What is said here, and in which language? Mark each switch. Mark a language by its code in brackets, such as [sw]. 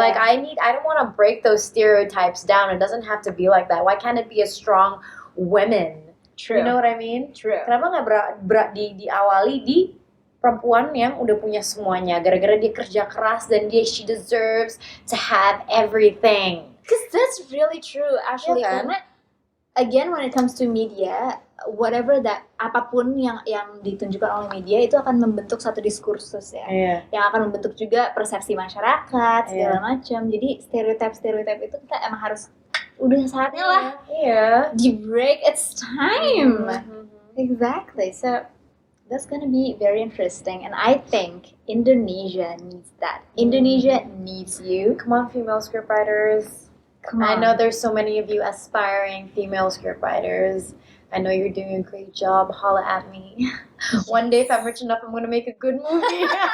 [en] Like I don't want to break those stereotypes down. It doesn't have to be like that. Why can't it be a strong women? True. You know what I mean? True. [id] Kenapa nggak diawali di perempuan yang udah punya semuanya, gara-gara dia kerja keras dan [en] she deserves to have everything. Because that's really true actually. [id] Iya kan? Karena [en] again when it comes to media, whatever that [id] apapun yang ditunjukkan oleh media itu akan membentuk satu diskursus ya. Iya. Yang akan membentuk juga persepsi masyarakat segala macam. Jadi stereotip itu kita emang harus udah saatnya lah Iya. di break, [en] it's time. Mhm. Exactly. So that's gonna be very interesting, and I think Indonesia needs that. Indonesia needs you. Come on, female scriptwriters. Come I on. know there's so many of you aspiring female scriptwriters. I know you're doing a great job. Holla at me. One day, if I'm rich enough, I'm gonna make a good movie.